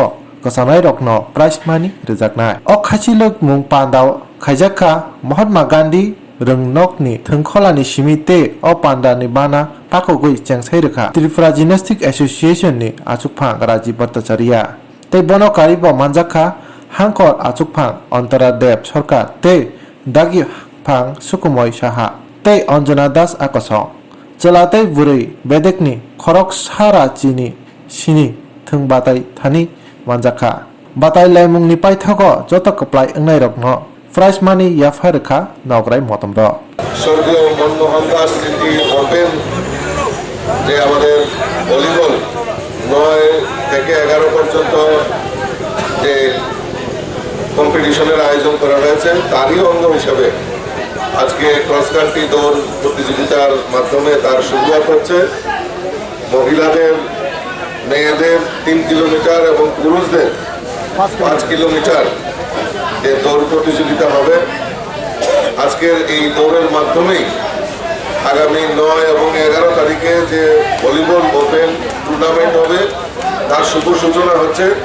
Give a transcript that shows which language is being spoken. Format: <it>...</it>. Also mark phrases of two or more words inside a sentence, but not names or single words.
<trp>कसानाय रकनो प्राइस मानि रजाकनाय अ खासिलोक मुं पान्दाव खायजाका महात्मा गांधी रंगनकनि थंखलानि सिमिते अ पान्दानि बाना पाखोगै चेंसाय रेखा त्रिपुरा जिमनास्टिक एसोसिएशन नि आचुकफा राजीव भट्टाचार्य ते बनकारी ब मानजाखा हांकर आचुकफा अंतरा देव सरकार ते दागि फां सुकुमय साहा ते अंजना दास आकाश चलाते बुरै बेदेकनि खरक सारा चिनि सिनि थों बाताय थानि मानजाखा बाताय लायमुंनि पाइथागो जत कप्लाय अंगनाय रकनो प्राइस मानि याफा रेखा नगराय मतम द</trp> <bn>स्वर्गीय मनमोहन दास स्मृति ওপেন যে আমাদের ভলিবল 9 থেকে 11 পর্যন্ত যে কম্পিটিশনের আয়োজন করা হয়েছে তারই অঙ্গ হিসেবে আজকে</bn> <en>cross country</en> <bn>দৌড় প্রতিযোগিতার মাধ্যমে তার শুরুয়াত হচ্ছে মহিলাদের মেয়েদের 3 কিলোমিটার এবং পুরুষদের 5 কিলোমিটার যে দৌড় প্রতিযোগিতা হবে আজকের এই দৌড়ের মাধ্যমেই আগামী 9 এবং 11 তারিখে যে ভলিবল</bn> <en>open tournament</en> <bn>হবে তার শুভ সূচনা হচ্ছে</bn>